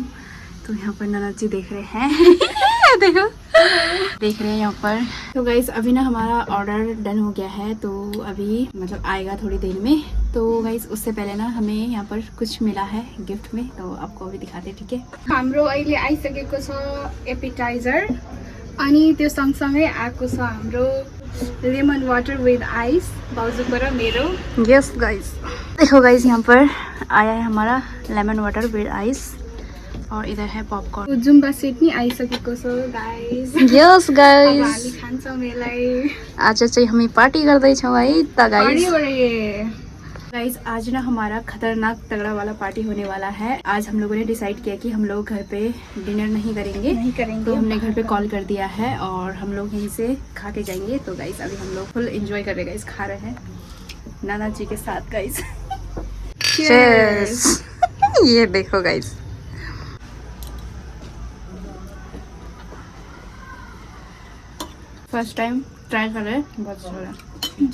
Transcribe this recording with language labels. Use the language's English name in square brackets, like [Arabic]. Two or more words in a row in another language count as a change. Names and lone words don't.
[Hindi] तो यहाँ पर ननद जी देख रहे हैं देखो देख रहे हैं यहाँ पर। तो गाइस अभी ना हमारा ऑर्डर डन हो गया है तो अभी मतलब आएगा थोड़ी देर में। तो गाइस उससे पहले ना हमें यहाँ पर कुछ मिला है गिफ्ट में तो आपको अभी दिखाते। ठीक है [Nepali] हाम्रो अहिले आइसकेको छ एपिटाइजर अनि त्यो सँगसँगै आएको छ हाम्रो [English] lemon water with ice [Nepali] भाउजूको र मेरो। [Hindi] यस गाइस देखो गाइस यहाँ पर आया है हमारा [English] lemon water with ice [Hindi] और इधर है पॉपकॉर्न। [Nepali] जुम्बा सेट नि आइसकेको छ गाइस। यस अब गाइस हामी खान्छौँ यसलाई। आज चाहिँ हामी पार्टी गर्दैछौँ है त गाइस। बढी [Hindi] गाइस आज ना हमारा खतरनाक तगड़ा वाला पार्टी होने वाला है। आज हम लोगों ने डिसाइड किया कि हम लोग घर पे डिनर नहीं करेंगे तो हमने घर पे कॉल कर दिया है और हम लोग यहीं से खा के जाएंगे। तो गाइस अभी हम लोग [English] full enjoy [Hindi] कर रहे हैं गाइस, खा रहे हैं नाना जी के साथ गाइस। चीयर्स ये देखो गाइस [English] first time [Hindi] ट्राई कर रहे हैं, बहुत अच्छा लग रहा है।